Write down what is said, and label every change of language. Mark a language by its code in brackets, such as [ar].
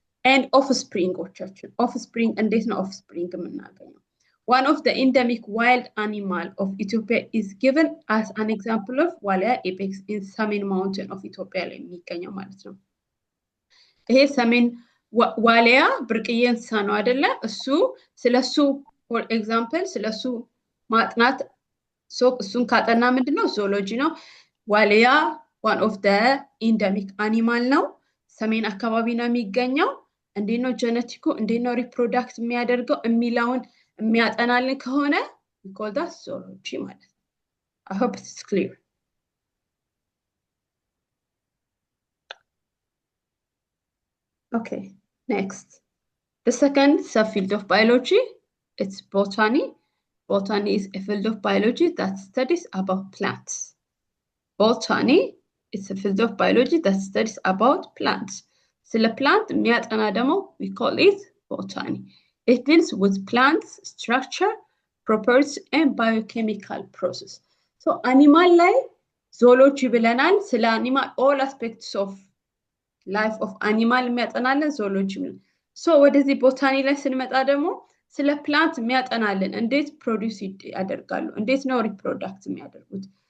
[en] and offspring [am] እንዴት ነው [en] offspring [am] የምናገኘው [en] one of the endemic wild animal of Ethiopia is given as an example of Walia ibex in Samin mountain of Ethiopia [am] ላይ የሚገኘው ማለት ነው ይሄ ሰሜን ዋሊያ ብርቅዬ እንስሳ ነው አይደለ እሱ ስለሱ [en] for example [am] ስለሱ ማጥናት ሶ እሱን ካጠና ምንድነው ዞሎጂ ነው። ዋልያ [en] ዋን ኦፍ ደ ኢንደሚክ አኒማል [am] ነው። ሰሜን አካባቢ ነው የሚገኘው። እንዴት ነው ጀነቲኩ እንዴት ነው ሪፕሮዳክት የሚያደርገው የሚለውን የሚያጠናልን ከሆነ [en] we call that zoology [am] ማለት ነው። [en] I hope it's clear. Okay, next. The second subfield of biology, it's botany. Botany is a field of biology that studies about plants. Botany is a field of biology that studies about plants. [am] ስለ plant የሚያጠና ደግሞ [en] we call it botany. It deals with plants structure, properties and biochemical process. [am] So animal ላይ zoology ብለናል። ስለ animal [en] all aspects of life of animal [am] የሚያጠናለን zoology ብለን ሶ ወደዚህ ቦታኒ ላይ ስንመጣ ደግሞ ስለ ፕላንት የሚያጠናልን እንዴት ፕሮዲውስ ያደርጋሉ እንዴት ነው ሪፕሮዳክት የሚያደርጉት